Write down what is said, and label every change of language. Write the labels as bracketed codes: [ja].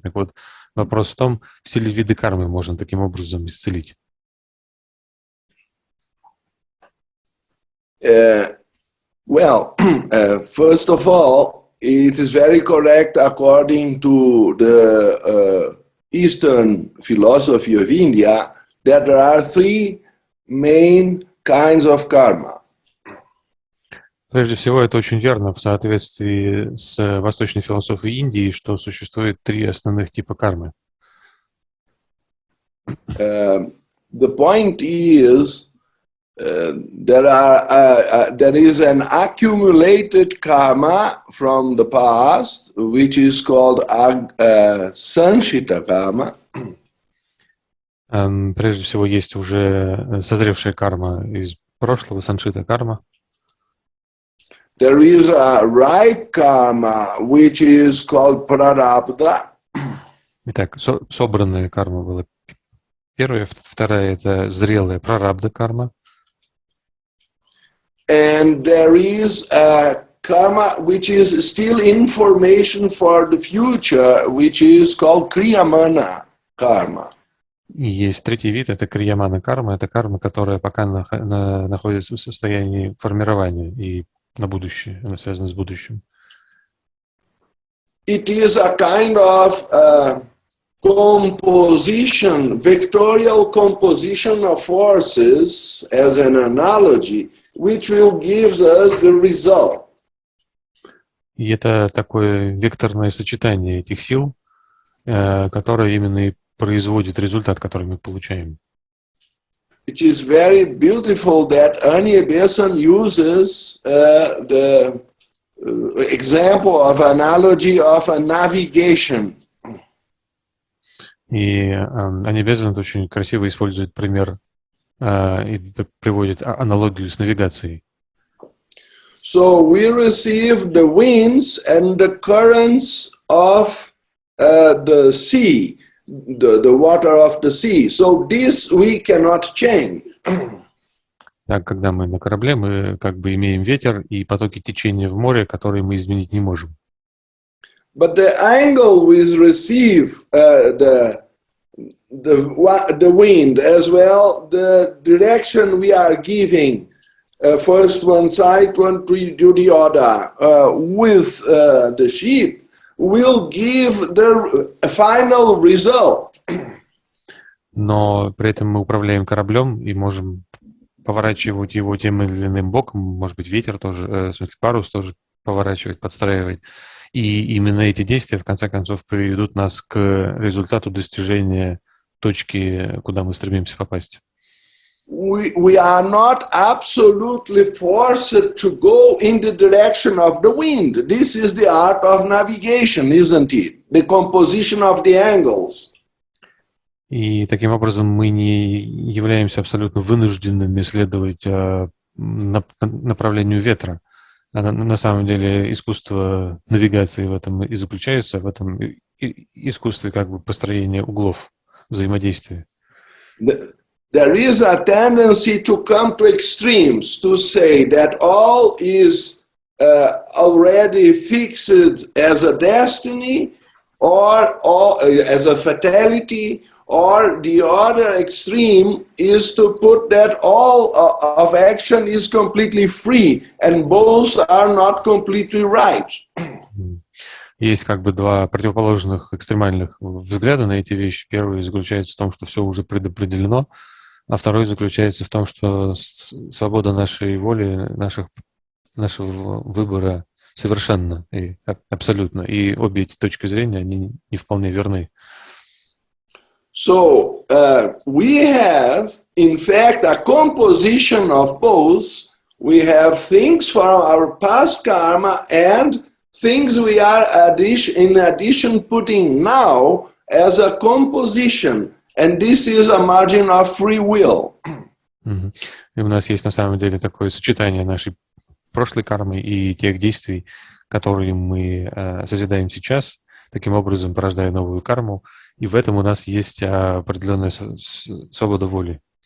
[ru] Так вот, вопрос в том, все ли виды кармы можно таким образом исцелить? [en] First of all, it is very correct according to the Eastern philosophy of India that there are three main kinds of karma. [ru] Прежде всего, это очень верно в соответствии с восточной философией Индии, что существует три основных типа кармы. [en] The point is there is an accumulated karma from the past, which is called sanchita karma. [ru] Прежде всего, есть уже созревшая карма из прошлого, саншита карма. [en] There is a ripe karma, which is called prarabdha. [ru] Итак, собранная карма была первая, вторая — это зрелая прарабдха карма. [en] And there is a karma which is still information for the future, which is called kriyamana karma. [ru] И есть третий вид, это криямана карма, это карма, которая пока находится в состоянии формирования и на будущее, она связана с будущим. [en] It is a kind of composition, vectorial composition of forces, as an analogy, which will give us the result. [ru] И это такое векторное сочетание этих сил, которое именно и производит результат, который мы получаем. [en] It is very beautiful that Anya Besant uses the example of analogy of a navigation. [ru] И Аня Безант очень красиво использует пример и приводит аналогию с навигацией. [en] So we receive the winds and the currents of the sea, the water of the sea. So this we cannot change. [ru] Так, когда мы на корабле, мы как бы имеем ветер и потоки течения в море, которые мы изменить не можем. [en] But the angle we receive the wind as well, the direction we are giving, first one side, one to the other, with the ship, will give the final result. [ru] Но при этом мы управляем кораблем и можем поворачивать его тем или иным боком, может быть, ветер тоже, в смысле парус тоже поворачивать, подстраивать. И именно эти действия, в конце концов, приведут нас к результату достижения точки, куда мы стремимся попасть. [en] We are not absolutely forced to go in the direction of the wind. This is the art of navigation, isn't it? The composition of the angles. [ru] И таким образом мы не являемся абсолютно вынужденными следовать направлению ветра. На самом деле искусство навигации в этом и заключается, в этом искусстве как бы построения углов взаимодействия. [en] There is a tendency to come to extremes, to say that all is already fixed as a destiny or as a fatality, or the other extreme is to put that all of action is completely free, and both are not completely right. [ru] Есть как бы два противоположных экстремальных взгляда на эти вещи. Первый заключается в том, что все уже предопределено, а второй заключается в том, что свобода нашей воли, нашего выбора совершенна и абсолютно. И обе эти точки зрения, они не вполне верны. [en] So we have, in fact, a composition of both. We have things from our past karma and things we are in addition putting now as a composition. And this is a margin of free will. [ru] И у нас есть на самом деле такое сочетание нашей прошлой кармы и тех действий, которые мы созидаем сейчас, таким образом порождая новую карму. И в этом у нас есть определенная свобода воли.